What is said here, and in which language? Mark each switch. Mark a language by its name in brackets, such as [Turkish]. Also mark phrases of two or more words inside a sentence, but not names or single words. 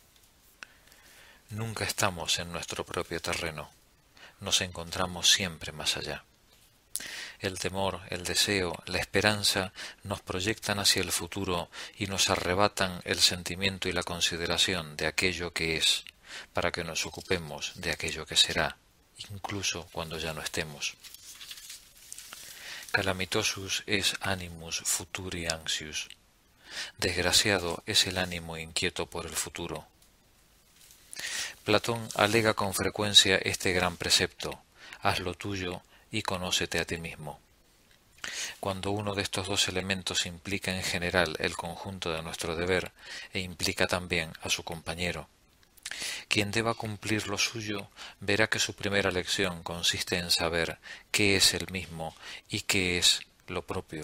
[Spanish] Nunca estamos en nuestro propio terreno, nos encontramos siempre más allá. El temor, el deseo, la esperanza nos proyectan hacia el futuro y nos arrebatan el sentimiento y la consideración de aquello que es, para que nos ocupemos de aquello que será, incluso cuando ya no estemos. [Latin] Calamitosus es animus futuri anxius. [Spanish] Desgraciado es el ánimo inquieto por el futuro. Platón alega con frecuencia este gran precepto: haz lo tuyo y conócete a ti mismo. Cuando uno de estos dos elementos implica en general el conjunto de nuestro deber e implica también a su compañero, quien deba cumplir lo suyo verá que su primera lección consiste en saber qué es el mismo y qué es lo propio.